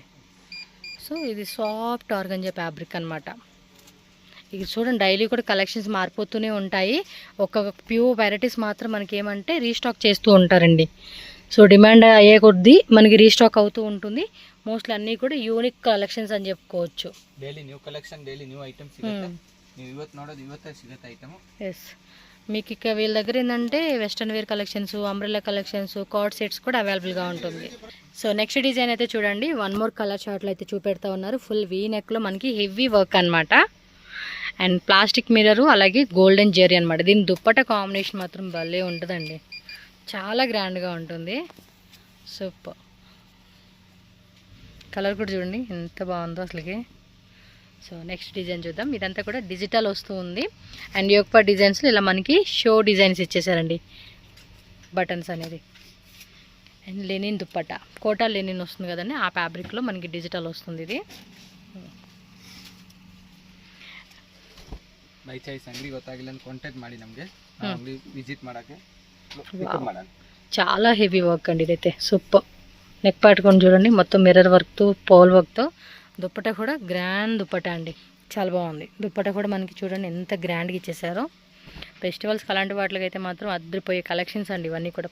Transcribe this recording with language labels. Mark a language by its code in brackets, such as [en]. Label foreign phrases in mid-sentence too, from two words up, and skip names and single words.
[te] సో ఇది [en] soft organza fabric [te] అనమాట. ఇది చూడండి, డైలీ కూడా కలెక్షన్స్ మారిపోతూనే ఉంటాయి. ఒక [en] few varieties [te] మాత్రం మనకి ఏమంటే రీస్టాక్ చేస్తూ ఉంటారండి. సో డిమాండ్ అయ్యే కొద్దీ మనకి రీస్టాక్ అవుతూ ఉంటుంది. మోస్ట్లీ అన్నీ కూడా [en] unique collections [te] అని చెప్పుకోవచ్చు. [en] daily new collection, daily new items [kn] ಸಿಗುತ್ತೆ. ನೀವು ಇವತ್ತು ನೋಡೋದು ಇವತ್ತೇ ಸಿಗುತ್ತೆ ಐಟಮ್. ಎಸ್, [te] మీకు ఇక వీళ్ళ దగ్గర ఏంటంటే [en] western wear collections, umbrella collections, cord sets [te] కూడా అవైలబుల్గా ఉంటుంది. [en] so next design [te] అయితే చూడండి, [en] one more color chartలో [te] అయితే చూపెడతా ఉన్నారు. [en] full V neckలో [te] మనకి [en] heavy work [te] అనమాట. అండ్ [en] plastic mirror, [te] అలాగే [en] golden zari [te] అనమాట. దీని దుప్పట కాంబినేషన్ మాత్రం భలే ఉంటుందండి, చాలా గ్రాండ్గా ఉంటుంది. సూపర్. కలర్ కూడా చూడండి ఎంత బాగుందో అసలుకి. [en] so next design [te] చూద్దాం. ఇదంతా కూడా డిజిటల్ వస్తూ ఉంది. అండ్ యోగపా డిజైన్స్లో ఇలా మనకి [en] show designs [te] ఇచ్చేసారండి, బటన్స్ అనేది. అండ్ లెనిన్ దుప్పట, కోటా లెనిన్ వస్తుంది కదండి, ఆ ఫ్యాబ్రిక్లో మనకి డిజిటల్ వస్తుంది ఇది. [kn] ಬೈ ಚಾಯ್ಸ್ ಅಂಗಡಿ ಗೊತ್ತಾಗಿಲ್ಲ ಅಂತ ಕಾಂಟ್ಯಾಕ್ಟ್ ಮಾಡಿ ನಮಗೆ ಅಂಗಡಿ ವಿಸಿಟ್ ಮಾಡಕ್ಕೆ ಮಾಡೋಣ. [te] చాలా [en] heavy work [te] అండి ఇదైతే. సూపర్. నెక్ పట్టుకొని చూడండి, మొత్తం [en] mirror workతో, pole workతో. [te] దుప్పట కూడా గ్రాండ్ దుప్పట అండి, చాలా బాగుంది. దుప్పట కూడా మనకి చూడండి ఎంత గ్రాండ్గా ఇచ్చేసారో. ఫెస్టివల్స్కి అలాంటి వాటికి అయితే మాత్రం అద్దరిపోయే కలెక్షన్స్ అండి ఇవన్నీ కూడా.